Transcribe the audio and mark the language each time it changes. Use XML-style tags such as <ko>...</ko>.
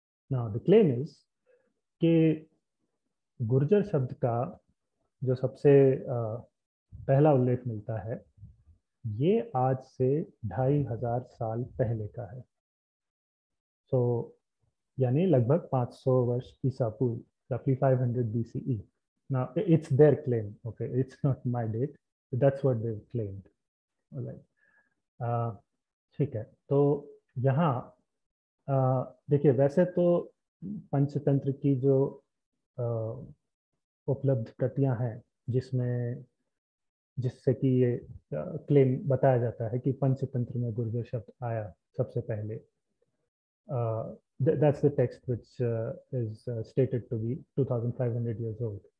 <en>now the claim is</en> <hi>कि गुर्जर शब्द का जो सबसे पहला उल्लेख मिलता है, ये आज से 2500 साल पहले का है। सो यानी लगभग 500 वर्ष ईसा पूर्व,</hi> <en>roughly 500 BCE. Now it's their claim, okay, it's not my date, that's what they've claimed. All right.</en> <hi>ठीक है, तो यहाँ देखिए वैसे तो पंचतंत्र की जो उपलब्ध प्रतियां हैं, जिसमें जिससे कि ये क्लेम बताया जाता है कि पंचतंत्र में गुर्जर शब्द आया सबसे पहले,</hi> <en>that's the text which is stated to be 2500 years old.</en>